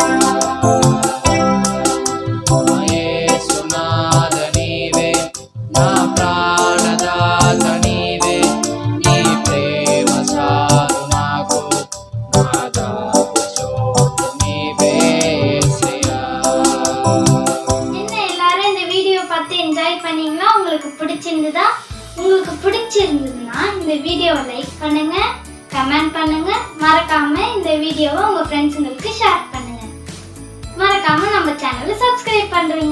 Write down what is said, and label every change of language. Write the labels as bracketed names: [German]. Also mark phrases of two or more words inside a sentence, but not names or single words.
[Telugu] నా యేసునాథ నీవే నా ప్రాణదాత నీవే నీ ప్రేమ చాలు నాకు నా దాగు చోటు నీవే యేసయ్యా [Tamil] என்ன எல்லாரும் இந்த வீடியோ பார்த்து என்ஜாய் பண்ணீங்களா? உங்களுக்கு பிடிச்சிருந்ததா? உங்களுக்கு பிடிச்சிருந்ததுன்னா இந்த வீடியோவை லைக் பண்ணுங்க, கமெண்ட் பண்ணுங்க, மறக்காம இந்த வீடியோவை உங்க ஃப்ரெண்ட்ஸுங்களுக்கு ஷேர் பண்ணுங்க. மறக்காம நம்ம சேனலை சப்ஸ்கிரைப் பண்றீங்க.